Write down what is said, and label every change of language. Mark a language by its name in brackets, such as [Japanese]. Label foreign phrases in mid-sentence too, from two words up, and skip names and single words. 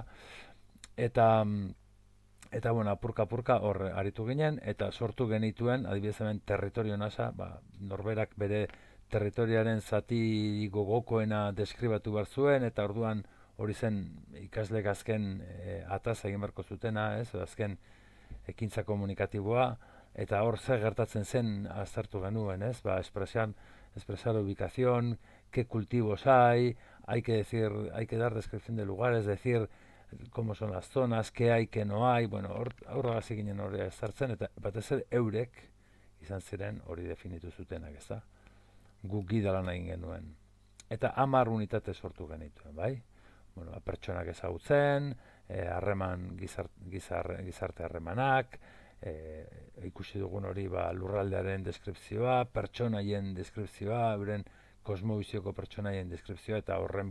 [Basque] Eta apurka hor aritu ginen, eta sortu genituen, adibidez hemen territorio nasa, norberak bere territoriaren zati gogokoena deskribatu behar zuen, eta orduan hori zen ikasleek azken ataz egin beharko zutena, ez? Azken ekintza komunikatiboa, eta hor zer gertatzen zen aztertu genuen, ez? [Spanish] Expresar ubicación, qué cultivos hay que dar descripción de lugares, decir cómo son las zonas, qué hay, qué no hay, [Basque] horregaz eginen hori ezartzen, eta batez ere eurek izan ziren hori definitu zutenak, ezta? Guk gida lan egin genuen. Eta 10 unitate sortu genituen, bai? Pertsonak ezagutzen, gizarte harremanak, ikusi dugun hori lurraldearen deskripzioa, pertsonaien deskripzioa, euren kosmobizioko pertsonaien deskripzioa, eta horren